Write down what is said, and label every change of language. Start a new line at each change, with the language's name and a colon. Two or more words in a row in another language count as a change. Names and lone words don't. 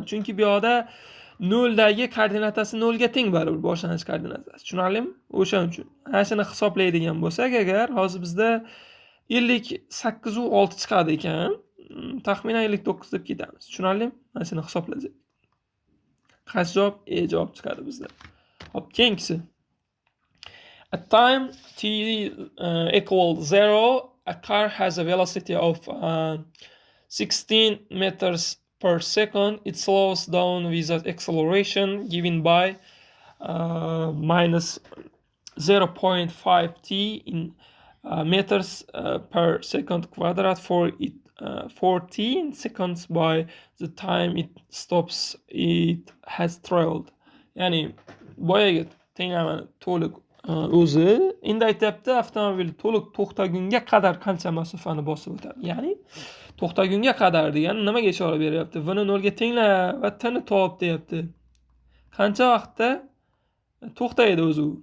Uzbek: Chunki bu yerda 0 dagi koordinatasi 0 ga teng baribir, boshlang'ich koordinatasi. Tushunarlimi? O'shaning uchun. Ana shuni hisoblaydigan bo'lsak agar, hozir bizda 58 u 6 chiqadi ekan. Taxminan 59 deb ketamiz. Tushunarlimi? Mana shuni hisoblasak. Qaysi javob? E javob chiqadi bizda. Hop, keyingisi.
English: At time t equals 0, a car has a velocity of 16 meters per second. It slows down with an acceleration given by minus 0.5 t in meters per second quadrat for 14 seconds by the time it stops it has traveled.
Uzbek: Ya'ni boyaga tenglamani to'liq o'zi endi aytyapti, avtomobil to'liq to'xtagunga qadar qancha masofani bosib o'tadi. Ya'ni to'xtagunga qadar degani nimaga ishora beryapti? V-ni 0 ga tengla va t-ni top deyapti. Qancha vaqtda to'xtaydi o'zi u?